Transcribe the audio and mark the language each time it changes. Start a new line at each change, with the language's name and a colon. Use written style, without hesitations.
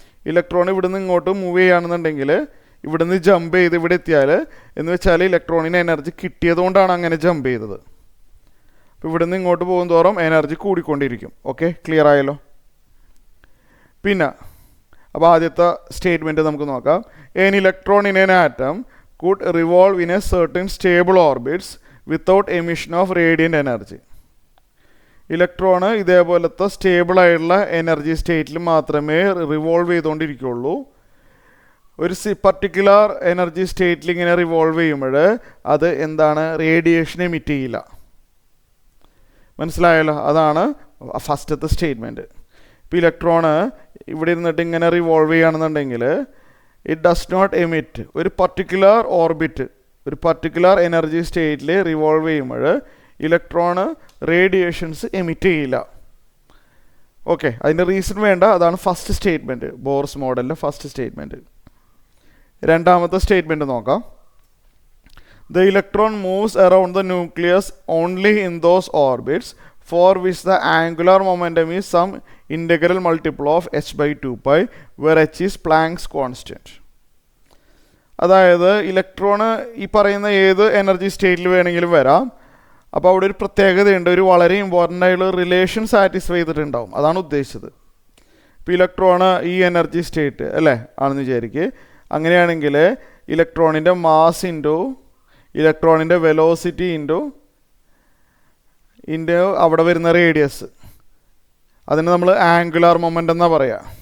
Malayalam: Electron ഇവിടുന്ന് ഇങ്ങോട്ട് move ചെയ്യുകയാണെന്നുണ്ടെങ്കിൽ ഇവിടുന്ന് ജമ്പ് ചെയ്ത് ഇവിടെ എത്തിയാൽ എന്ന് വെച്ചാൽ ഇലക്ട്രോണിന് എനർജി കിട്ടിയതുകൊണ്ടാണ് അങ്ങനെ ജമ്പ് ചെയ്തത്. അപ്പോൾ ഇവിടുന്ന് ഇങ്ങോട്ട് പോകും തോറും എനർജി കൂടിക്കൊണ്ടിരിക്കും. ഓക്കെ, ക്ലിയർ ആയല്ലോ? പിന്നെ അപ്പോൾ ആദ്യത്തെ സ്റ്റേറ്റ്മെൻറ്റ് നമുക്ക് നോക്കാം.
English: An electron in an atom could revolve in a certain stable orbits without emission of radiant energy.
Malayalam: Electron ഇതേപോലത്തെ സ്റ്റേബിളായിട്ടുള്ള എനർജി സ്റ്റേറ്റിൽ മാത്രമേ റിവോൾവ് ചെയ്തുകൊണ്ടിരിക്കുകയുള്ളൂ. ഒരു പർട്ടിക്കുലർ എനർജി സ്റ്റേറ്റിൽ ഇങ്ങനെ റിവോൾവ് ചെയ്യുമ്പോൾ അത് റേഡിയേഷൻ എമിറ്റ് ചെയ്യില്ല. മനസ്സിലായല്ലോ? അതാണ് ഫസ്റ്റത്തെ സ്റ്റേറ്റ്മെൻറ്റ്. ഇപ്പോൾ ഇലക്ട്രോണ് ഇവിടെ ഇരുന്നിട്ട് ഇങ്ങനെ റിവോൾവ് ചെയ്യുകയാണെന്നുണ്ടെങ്കിൽ
English: It does not emit.
Malayalam: ഒരു പർട്ടിക്കുലർ ഓർബിറ്റ്, ഒരു പർട്ടിക്കുലർ എനർജി സ്റ്റേറ്റിൽ റിവോൾവ് ചെയ്യുമ്പോൾ ഇലക്ട്രോണ് റേഡിയേഷൻസ് എമിറ്റ് ചെയ്യില്ല. ഓക്കെ, അതിൻ്റെ റീസൺ വേണ്ട. അതാണ് first statement, Bohr's മോഡലിൻ്റെ first statement. രണ്ടാമത്തെ സ്റ്റേറ്റ്മെൻറ്റ് നോക്കാം.
English: The electron moves around the nucleus only in those orbits for which the angular momentum is some integral multiple of h by 2 pi, where h is Planck's constant.
Malayalam: അതായത് electron ഈ പറയുന്ന ഏത് energy സ്റ്റേറ്റിൽ വേണമെങ്കിലും വരാം. അപ്പോൾ അവിടെ ഒരു പ്രത്യേകതയുണ്ട്, ഒരു വളരെ ഇമ്പോർട്ടൻ്റ് ആയിട്ടുള്ള റിലേഷൻ സാറ്റിസ്ഫൈ ചെയ്തിട്ടുണ്ടാവും, അതാണ് ഉദ്ദേശിച്ചത്. ഇപ്പോൾ ഇലക്ട്രോണ് ഈ എനർജി സ്റ്റേറ്റ് അല്ലേ ആണെന്ന് വിചാരിക്കുക. അങ്ങനെയാണെങ്കിൽ ഇലക്ട്രോണിൻ്റെ മാസ് ഇൻറ്റു ഇലക്ട്രോണിൻ്റെ വെലോസിറ്റി ഇൻറ്റു അവിടെ വരുന്ന റേഡിയസ്, അതിന് നമ്മൾ ആംഗുലാർ മൊമെൻ്റ് എന്നാണ് പറയുക.